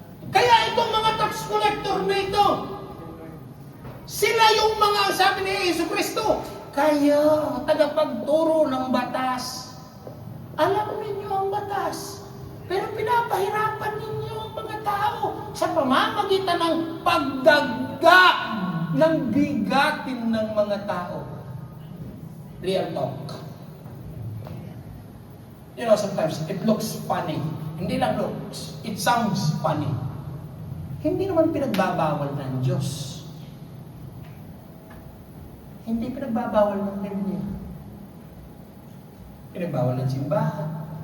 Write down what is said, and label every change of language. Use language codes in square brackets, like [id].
[tl] Kaya itong mga tax collector na ito, sila yung mga, sabi ni Jesucristo, kayo, tagapagturo ng batas. Alam ninyo ang batas. Pero pinapahirapan ninyo ang mga tao sa pamamagitan ng pagdagdag ng bigatin ng mga tao. [en] Real talk. You know, sometimes it looks funny. [tl] Hindi lang looks. [en] It sounds funny. [tl] Hindi naman pinagbabawal ng Diyos. Hindi pinagbabawal ng Biblia. Pinagbawal ng simbahan.